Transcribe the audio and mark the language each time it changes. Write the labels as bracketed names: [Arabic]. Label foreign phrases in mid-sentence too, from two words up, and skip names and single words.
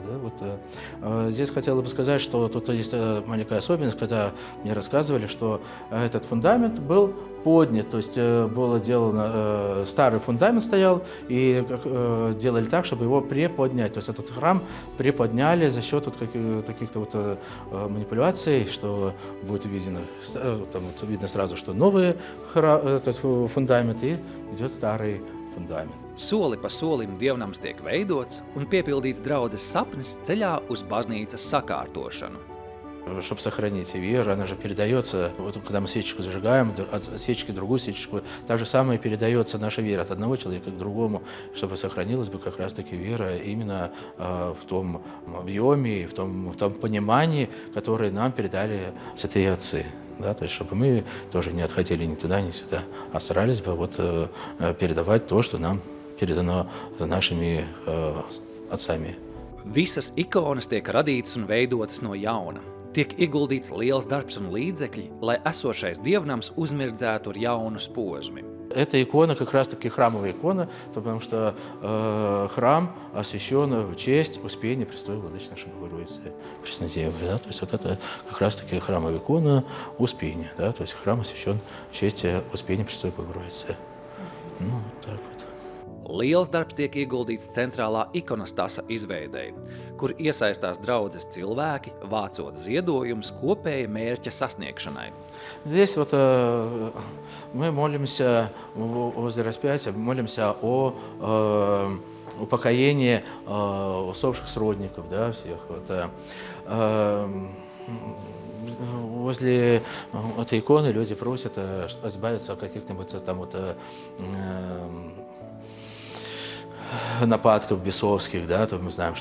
[Russian] Да, вот, здесь хотела бы сказать, что тут есть маленькая особенность, когда мне рассказывали, что этот фундамент был поднят, то есть было делано, старый фундамент стоял, и делали так, чтобы его приподнять. То есть этот храм приподняли за счет вот каких-то вот манипуляций, что будет видно, там вот видно сразу, что новый храм, то есть фундамент, и идет старый фундамент. [Latvian] Soli pa solim dievnams tiek veidots un piepildīts draudzes sapnis ceļā uz baznīcas sakārtošanu. [Russian] Чтобы сохранить веру, она же передается, вот когда мы свечечку зажигаем, от свечки другую свечечку, так же самое передается наша вера от одного человека к другому, чтобы сохранилась бы как раз-таки вера именно в том объеме, в том понимании, которое нам передали святые отцы. Да, то есть, чтобы мы тоже не отходили ни туда, ни сюда, а старались бы вот, передавать то, что нам передано нашими отцами. [Latvian] Visas ikonas tiek radītas un veidotas no jauna. Tiek ieguldīts liels darbs un līdzekļi, lai esošais dievnams uzmirdzētu ar jaunu posmu. [Russian] Эта икона как раз-таки храмовая икона, потому что храм освящен в честь Успения Престой Владычицы нашей Богородицы Преснодевы. Да? То есть вот это как раз-таки храмовая икона Успения. Да? То есть храм освящен в честь Успения Престой Богородицы. Ну, так вот. [Latvian] Liels darbs tiek ieguldīts centrālā ikonostasa izveidei, kur iesaistās draudzes cilvēki, vācot ziedojumus kopēja mērķa sasniegšanai. [Russian] Здесь вот мы молимся возле распятия, молимся о упокоении усопших сродников, да, всех. Вот, возле этой иконы люди просят избавиться от каких-нибудь там вот нападков бесовских, да, то мы знаем,